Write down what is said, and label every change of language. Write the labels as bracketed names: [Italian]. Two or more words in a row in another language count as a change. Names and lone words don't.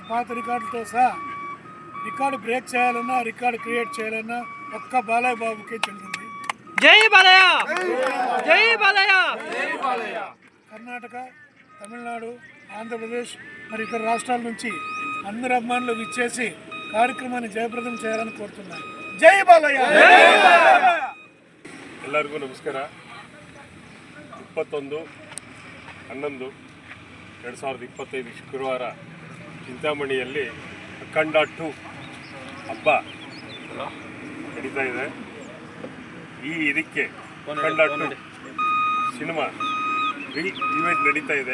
[Telugu] పాత రికార్డులతో సహా [English] record break [Telugu] చేయాలన్నా, [English] record create [Telugu] చేయాలన్నా ఒక్క బాలయ్య బాబుకే చెల్లింది. జై బాలయ్య, జై బాలయ్య, జై బాలయ్య. కర్ణాటక, తమిళనాడు, ఆంధ్రప్రదేశ్ మరి ఇతర రాష్ట్రాల నుంచి అందరి అభిమానులు విచ్చేసి కార్యక్రమాన్ని జయప్రదం చేయాలని కోరుతున్నాను. జై బాలయ్య. [Kannada] ಎಲ್ಲರಿಗೂ ನಮಸ್ಕಾರ. 21/11/2025 ಶುಕ್ರವಾರ ಚಿಂತಾಮಣಿಯಲ್ಲಿ ಅಖಂಡ 2 ಹಬ್ಬ ನಡೀತಾ ಇದೆ. ಇದಕ್ಕೆ ಅಖಂಡ 2 [English] cinema event [Kannada] ನಡೀತಾ ಇದೆ.